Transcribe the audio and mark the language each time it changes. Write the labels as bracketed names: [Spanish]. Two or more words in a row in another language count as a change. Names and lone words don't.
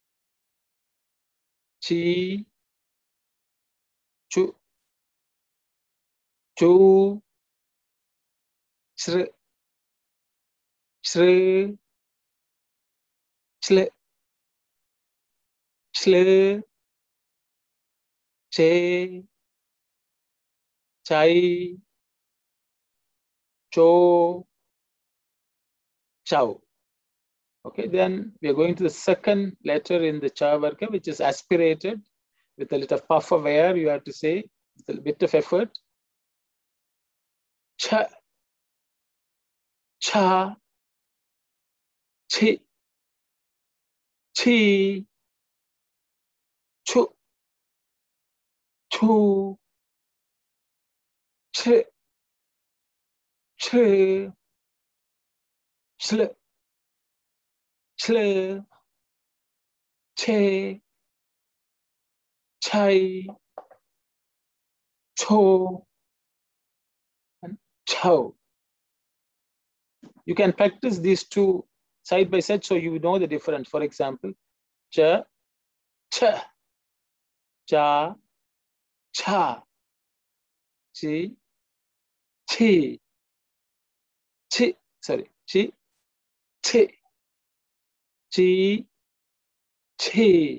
[Hindi] Chi, Chu, Chu, Shr, Shr, Chle, Chle, Che, Chai, Cho, Chow. [English] Okay, then we are going to the second letter in the Cha Varga, which is aspirated with a little puff of air. You have to say with a bit of effort. [Hindi] Cha, Cha, Chi, Chi, Chu, Chu, Ch, Ch, Chl, Chl, Che, Chai, Cho, [English] and Chow. You can practice these two side by side so you know the difference. For example, [Hindi] Cha, Cha, Cha, Cha, Chi, Chi, Chi, sorry, Chi, Chi, Chi, Chi.